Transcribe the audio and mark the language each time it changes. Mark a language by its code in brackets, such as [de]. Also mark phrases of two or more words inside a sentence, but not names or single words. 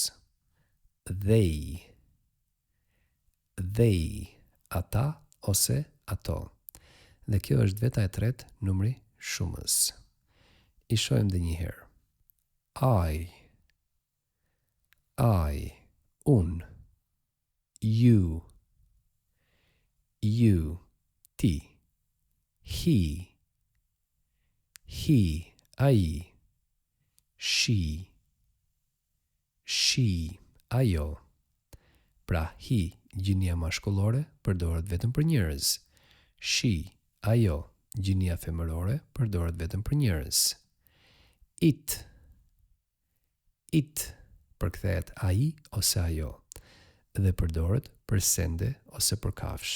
[sq] They, ata ose ato. Dhe kjo është veta e tretë numri shumës. I shohim edhe një herë. I, unë. You, ti. He, ai. [en] She, [sq] ajo. Pra he, gjinia mashkullore, përdoret vetëm për njerëz. She, ajo, gjinia femërore, përdoret vetëm për njerëz. It, përkthehet ai ose ajo dhe përdoret për sende ose për kafsh.